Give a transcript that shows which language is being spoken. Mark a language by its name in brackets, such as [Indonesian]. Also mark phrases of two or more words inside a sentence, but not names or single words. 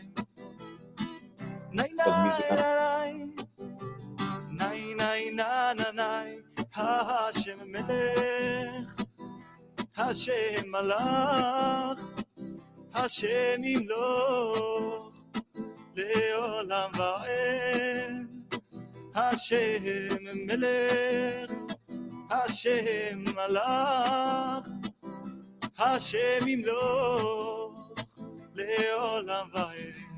[English] Nay, Put the music on. nay, nay, na, na, nay. [Hebrew] השם מלך, השם מלך, השם ימלוך, לעולם ועד. השם מלך, השם מלך, השם ימלוך, לעולם ועד.